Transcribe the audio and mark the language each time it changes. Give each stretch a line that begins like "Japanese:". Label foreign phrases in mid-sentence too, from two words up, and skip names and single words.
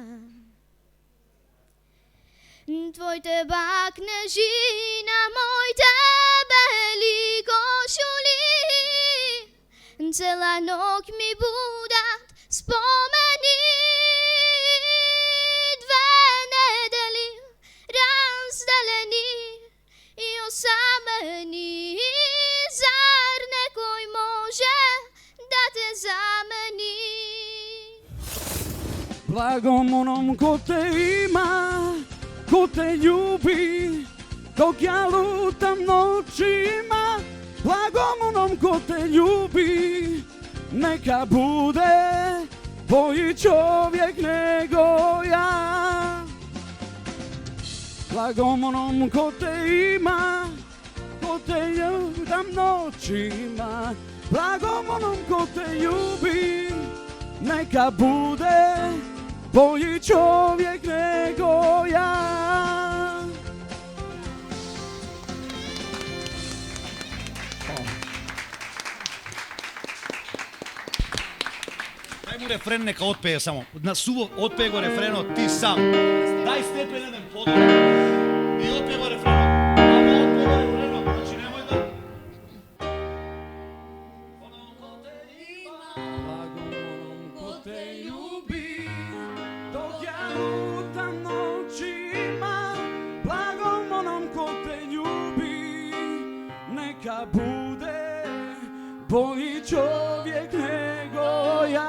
Macedonian: Твоите бакнежи на моите бели кошули, цела ноќ ми будат спомени. Две недели разделени и осамени, зар некој може да те замени?
Serbian: Благом оном ко те има, ко те љуби, ког ја лутам ноќима. Благом оном ко те љуби, нека буде боји човек него ја. Благом оном ко те има, ко те љубам ноќима. Благом оном ко те љуби, нека буде боји човек него ја.
Macedonian: Дај му рефрен, нека отпее само. На суво отпее го рефренот ти сам. Дај степен еден подолу и отпее го рефренот. Ама отпее го рефренот, значи немој да...
Serbian: Благом оном ко те љуби, док ја лутам ноќима. Благом оном ко те љуби, нека буде боји човек него ја.